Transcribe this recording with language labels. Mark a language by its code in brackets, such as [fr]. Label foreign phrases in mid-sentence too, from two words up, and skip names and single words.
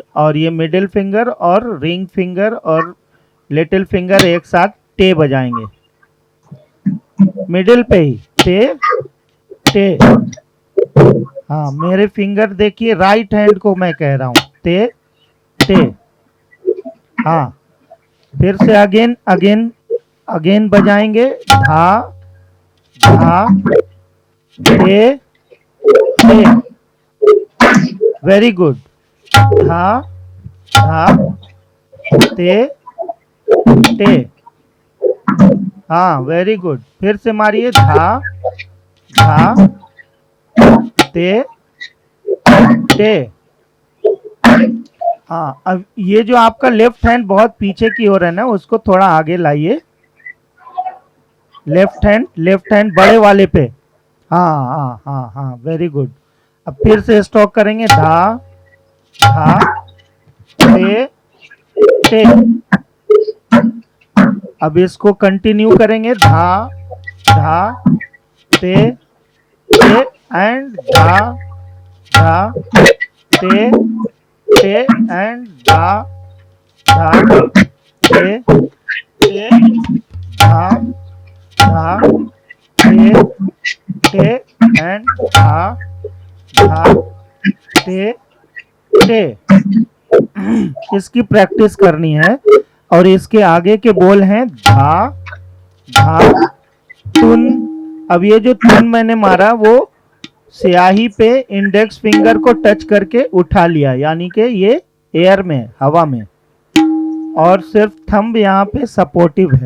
[hi] और ये [en] middle finger [hi] और [en] ring finger [hi] और [en] little finger [hi] एक साथ टे बजाएंगे, मिडिल पे ही ते टे। हाँ मेरे फिंगर देखिए, [en] right hand [hi] को मैं कह रहा हूं, ते टे। हाँ फिर से [en] again again again [hi] बजाएंगे, धा धा ते ते, [en] very good. [hi] धा धा ते टे, हाँ [en] very good. [hi] फिर से मारिए, धा धा ते टे। हाँ अब ये जो आपका [en] left hand [hi] बहुत पीछे की ओर है ना, उसको थोड़ा आगे लाइए। [en] left hand [hi] बड़े वाले पे, हाँ हाँ हाँ हाँ [en] very good. [hi] अब फिर से स्टॉक करेंगे, धा धा ते ते। अब इसको कंटिन्यू करेंगे, धा धा ते ते एंड धा धा ते ते एंड धा धा ते ते धा धा ते ते एंड धा धा ते ते। इसकी प्रैक्टिस करनी है। और इसके आगे के बोल हैं धा धा तुन। अब ये जो तुन मैंने मारा वो स्याही पे [en] index finger [hi] को टच करके उठा लिया, यानी कि ये एयर में, हवा में, और सिर्फ थंब यहाँ पे सपोर्टिव है।